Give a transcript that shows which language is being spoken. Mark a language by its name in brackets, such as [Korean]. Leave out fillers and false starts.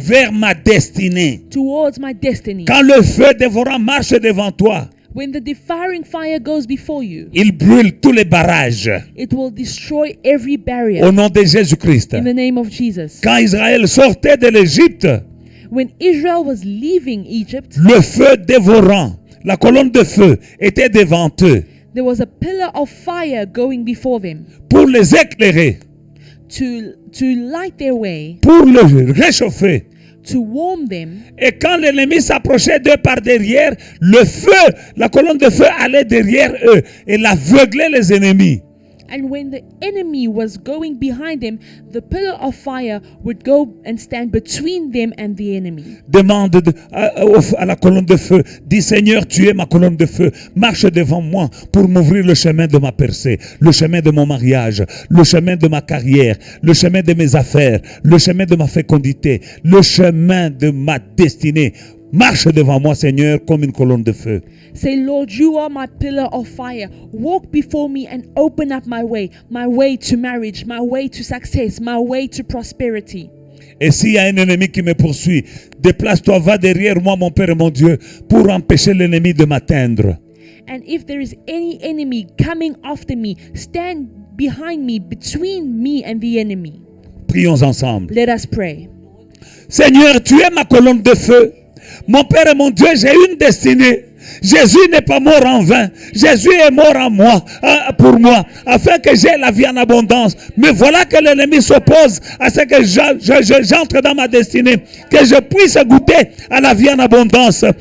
[French] vers ma destinée. [English] towards my destiny. [French] Quand le feu dévorant marche devant toi, [English] When the devouring fire goes before you, [French] il brûle tous les barrages. [English] it will destroy every barrier [French] Au nom de Jésus-Christ. [English] in the name of Jesus. [French] Quand Israël sortait de l'Égypte, [English] When Israel was leaving Egypt, [French] le feu dévorant, la colonne de feu était devant eux [English] there was a pillar of fire going before them [French] pour les éclairer, [English] to light their way, [French] pour le réchauffer. [English] to warm them. [French] Et quand l'ennemi s'approchait d'eux par derrière, le feu, la colonne de feu allait derrière eux et l'aveuglait les ennemis. [English] And when the enemy was going behind them, the pillar of fire would go and stand between them and the enemy. [French] Demande à la colonne de feu, dis Seigneur, tu es ma colonne de feu, marche devant moi pour m'ouvrir le chemin de ma percée, le chemin de mon mariage, le chemin de ma carrière, le chemin de mes affaires, le chemin de ma fécondité, le chemin de ma destinée. Marche devant moi, Seigneur, comme une colonne de feu. [English] Say, Lord, you are my pillar of fire. Walk before me and open up my way to marriage, my way to success, my way to prosperity. [French] Et s'il y a un ennemi qui me poursuit, déplace-toi, va derrière moi, mon Père et mon Dieu, pour empêcher l'ennemi de m'atteindre. [English] And if there is any enemy coming after me, stand behind me, between me and the enemy. [French] Prions ensemble. [English] Let us pray. [French] Seigneur, tu es ma colonne de feu. Mon Père et mon Dieu, j'ai une destinée. Jésus n'est pas mort en vain. Jésus est mort en moi, pour moi, afin que j'aie la vie en abondance. Mais voilà que l'ennemi s'oppose à ce que j'entre dans ma destinée, que je puisse goûter à la vie en abondance.